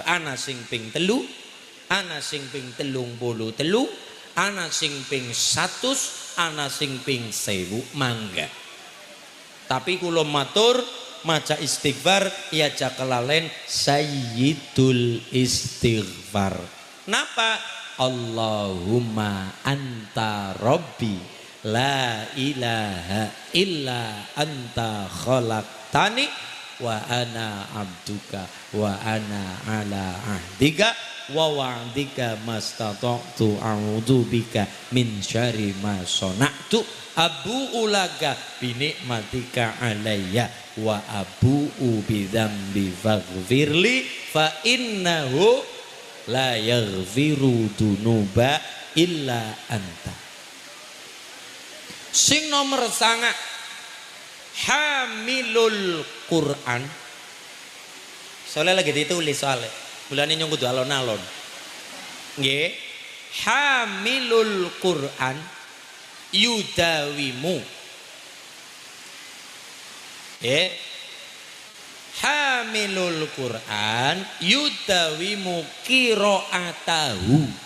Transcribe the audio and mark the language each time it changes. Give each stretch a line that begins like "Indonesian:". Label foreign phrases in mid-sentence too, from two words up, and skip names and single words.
Javanese: Ana sing ping 3, ana sing ping 33, ana sing ping 100, ana sing ping 1000 mangga. Tapi kula matur maca istighfar ya jakelalen
Arabic: سيد الاستغفار.
Javanese: Napa?
Arabic: اللهم أنت ربي لا إله إلا أنت خلقتني وأنا عبدك وأنا على عهدك ووعدك ما استطعت أعوذ بك من شر ما صنعت أبوء لك بنعمتك علي وأبوء بذنبي فاغفر لي فإنه لا يغفر الذنوب إلا أنت.
Javanese: Sing nomor 9
Arabic: حامل القرآن.
Indonesian: Soalnya lagi ditulis soalnya bulan ini
Javanese: kudu alon-alon. Nggih.
Arabic: حامل القرآن يداوم. حامل القرآن يداوم قراءته.